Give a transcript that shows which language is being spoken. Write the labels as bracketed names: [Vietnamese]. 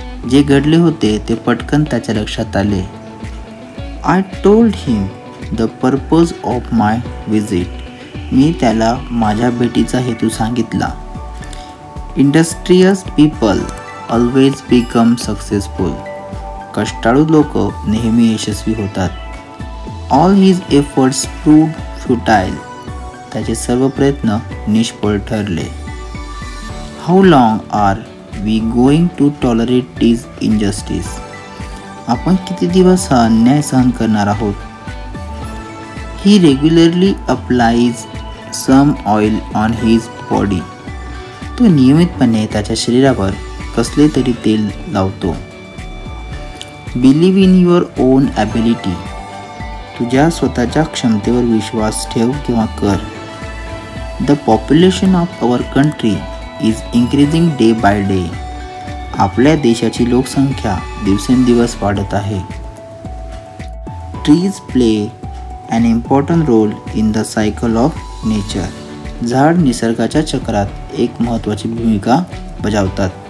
[Marathi] जे घडले होते ते पटकन त्याच्या लक्षात आले. [English] I told him the purpose of my visit. [Marathi] मी त्याला माझ्या भेटीचा हेतू सांगितला. [English] Industrious people always become successful. [Marathi] कष्टाळू लोक नेहमी यशस्वी होतात. [English] All his efforts proved futile. [Marathi] त्याचे सर्व प्रयत्न निष्फळ ठरले. [English] How long are we going to tolerate this injustice? [Marathi] आपण किती दिवस हा अन्याय सहन करणार आहोत? [English] He regularly applies some oil on his body. [Marathi] तो नियमितपणे त्याच्या शरीरावर कसले तरी तेल लावतो. [English] Believe in your own ability. [Marathi] तुझ्या स्वतःच्या क्षमतेवर विश्वास ठेव किंवा कर. [English] The population of our country is increasing day by day. [Marathi] आपल्या देशाची लोकसंख्या दिवसेंदिवस वाढत आहे. [English] Trees play an important role in the cycle of nature. [Marathi] झाड निसर्गाच्या चक्रात एक महत्त्वाची भूमिका बजावतात.